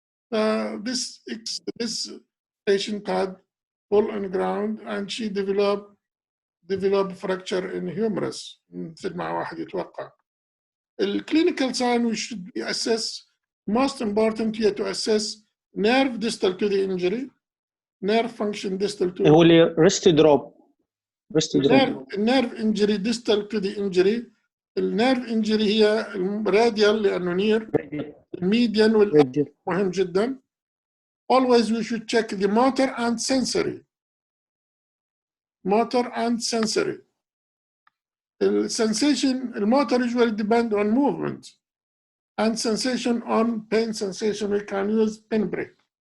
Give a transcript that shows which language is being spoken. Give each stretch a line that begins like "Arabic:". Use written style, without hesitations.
English: This patient had fall on the ground and she developed fracture in humerus
Arabic: مثل ما واحد يتوقع.
English: الclinical sign we should assess, most important here to assess nerve distal to the injury, nerve function distal to
Arabic: هو اللي wrist drop.
English: nerve injury distal to the injury.
Arabic: النيرف injury هي radial لأنه near, median مهم جدا.
English: Always we should check the motor and sensory. Motor and sensory. The sensation, the motor usually depend on movement, and sensation on pain sensation. We can use pinprick.